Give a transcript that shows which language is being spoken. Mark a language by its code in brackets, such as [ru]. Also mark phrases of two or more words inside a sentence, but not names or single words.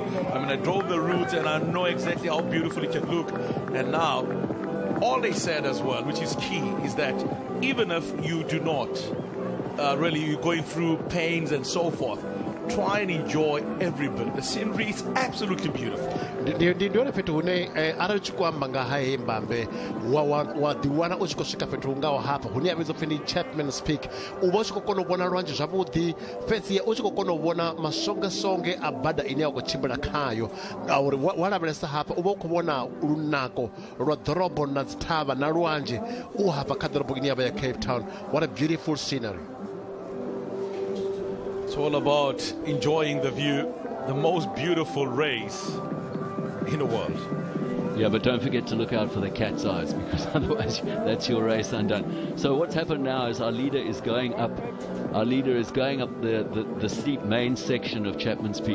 [en] I mean, I drove the route and I know exactly how beautiful it can look. And now, all they said as well, which is key, is that even if you do not really going through pains and so forth, try and enjoy every bit. The scenery is absolutely beautiful. [ve] ndione fhethu hune arali tshi khou amba nga ha hei mbambe wa ḓiwana u tshi khou swika fhethu ngaho hafha hune ya vhidzwa pfi ndi Chapman's Peak u vha u tshi khou kona u vhona lwanzhi zwavhuḓi fhedziha u tshi khou kona u vhona masongesonge a bada ine ya khou tshimbila khayo ngauri wa lavhelesa hafha u vha u khou vhona lunako lwa ḓorobo na dzi thavha na lwanzhe u hafha kha ḓorobo ine ya vha ya Cape Town. [en] What a beautiful scenery. It's all about enjoying the view, the most beautiful race in the world. Yeah, but don't forget to look out for the cat's eyes because otherwise that's your race undone. So what's happened now is our leader is going up. Our leader is going up the steep main section of Chapman's Peak.